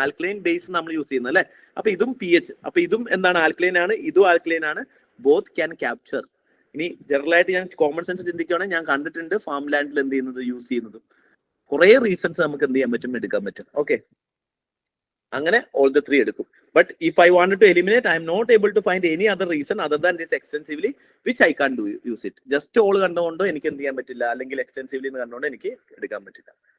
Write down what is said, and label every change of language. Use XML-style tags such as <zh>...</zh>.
<ml>Alkaline base നമ്മൾ use ചെയ്യുന്നത് അല്ലെ. അപ്പൊ ഇതും pH. അപ്പൊ ഇതും എന്താണ്, ആൽക്കലൈൻ ആണ്, ഇതും ആൽക്കലൈൻ ആണ്.</ml> <en>Both can capture.</en> <ml>ഇനി ജനറൽ ആയിട്ട് ഞാൻ കോമൺ സെൻസ് ചിന്തിക്കുകയാണെങ്കിൽ ഞാൻ കണ്ടിട്ടുണ്ട് ഫാം ലാൻഡിൽ എന്ത് ചെയ്യുന്നത്, യൂസ് ചെയ്യുന്നതും. കുറെ റീസൺസ് നമുക്ക് എന്ത് ചെയ്യാൻ പറ്റും, എടുക്കാൻ പറ്റും. ഓക്കെ, അങ്ങനെ</ml> <en>all the 3</en> <ml>എടുക്കും.</ml> <en>But if I wanted to eliminate, I am not able to find any other reason other than this extensively which I can't use it. Just all</en> <ml>കണ്ടുകൊണ്ടോ എനിക്ക് എന്ത് ചെയ്യാൻ പറ്റില്ല, അല്ലെങ്കിൽ എക്സ്റ്റെൻസീവ്ലി എന്ന് കണ്ടുകൊണ്ട് എനിക്ക് എടുക്കാൻ പറ്റില്ല.</ml>